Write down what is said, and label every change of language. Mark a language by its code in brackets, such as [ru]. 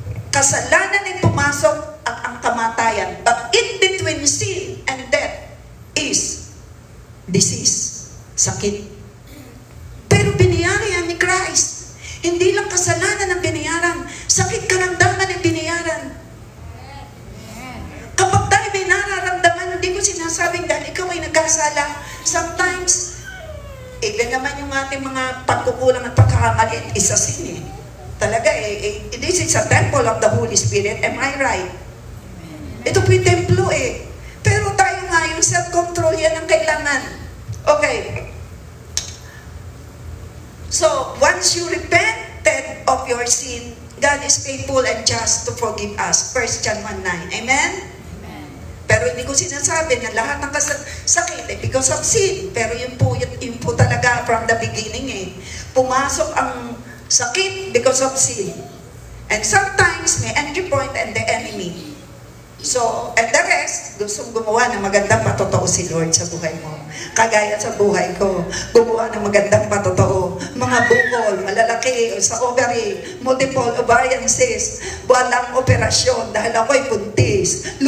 [tl] Kasalanan ay pumasok at ang kamatayan. [en] But in between sin and death is disease, sakit. [tl] Pero biniyari yan ni Christ. Hindi lang kasalanan ang binayaran, sakit karamdaman ang binayaran. Kapag tayo may nararamdaman, hindi ko sinasabing dahil ikaw ay nagkasala. Sometimes, ilan naman yung ating mga pagkukulang at pagkakamali, isa sin eh. [en] Talaga this is a temple of the Holy Spirit. Am I right? [tl] Ito po yung templo eh. Pero tayo nga, yung self-control yan ang kailangan. [en] Okay. So, once you repented of your sin, God is faithful and just to forgive us. 1 John 1:9. Amen? [tl] Pero hindi ko sinasabi na lahat ng sakit ay [en] because of sin. [tl] Pero yun po talaga [en] from the beginning [tl] eh. Pumasok ang sakit [en] because of sin. And sometimes may entry point and the enemy. So, and the rest, [tl] gustong gumawa ng magandang patotoo si Lord sa buhay mo. Kagaya sa buhay ko, gumawa ng magandang patotoo. Mga bukol, malalaki, sa ovary, multiple ovarian cyst, walang operasyon dahil ako'y buntis.